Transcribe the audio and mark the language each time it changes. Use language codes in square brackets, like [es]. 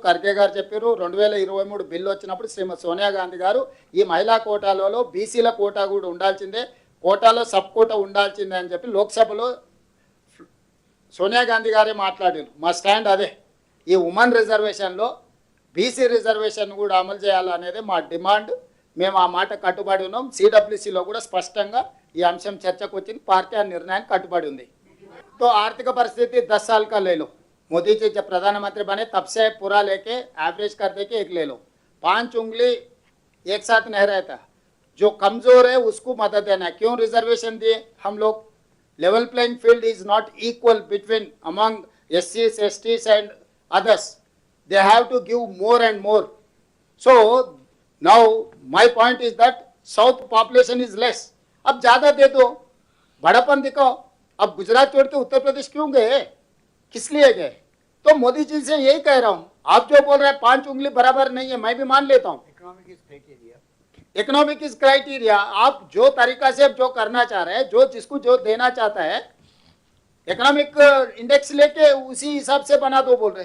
[te] ఖర్గే గారు చెప్పారు 2023 బిల్లు వచ్చినప్పుడు శ్రీమతి సోనియా గాంధీ గారు ఈ మహిళా కోటాలలో బీసీల కోటా కూడా ఉండాల్సిందే, కోటాలో సబ్ కోటా ఉండాల్సిందే అని చెప్పి లోక్సభలో సోనియా గాంధీ గారే మాట్లాడారు. మా స్టాండ్ అదే, ఈ ఉమెన్ రిజర్వేషన్లో బీసీ రిజర్వేషన్ కూడా అమలు చేయాలనేది మా డిమాండ్. మేము ఆ మాట కట్టుబడి ఉన్నాం. సిడబ్ల్యూసీలో కూడా స్పష్టంగా ఈ అంశం చర్చకు వచ్చింది, పార్టీ ఆ నిర్ణయానికి కట్టుబడి ఉంది. [hi] तो आर्थिक परिस्थिति 10 साल का ले लो, मोदी जी जब प्रधानमंत्री बने तब से पूरा लेके एवरेज कर दे के एक ले लो, 5 उंगली एक साथ नहीं रहता। जो कमजोर है उसको मदद देना है। क्यों रिजर्वेशन दिए हम लोग? [en] Level playing field is not equal between among SCs, STs and others, they have to give more and more. So now my point is that south population is less, [hi] अब ज्यादा दे दो, बड़ापन दिखाओ। अब गुजरात छोड़ के उत्तर प्रदेश क्यों गए, किस लिए गए? तो मोदी जी से यही कह रहा हूं, आप जो बोल रहे हैं 5 उंगली बराबर नहीं है, मैं भी मान लेता हूं। [en] economic is criteria, [hi] आप जो तरीका से जो करना चाह रहे हैं, जो जिसको जो देना चाहता है, इकोनॉमिक इंडेक्स लेके उसी हिसाब से बना दो बोल रहे।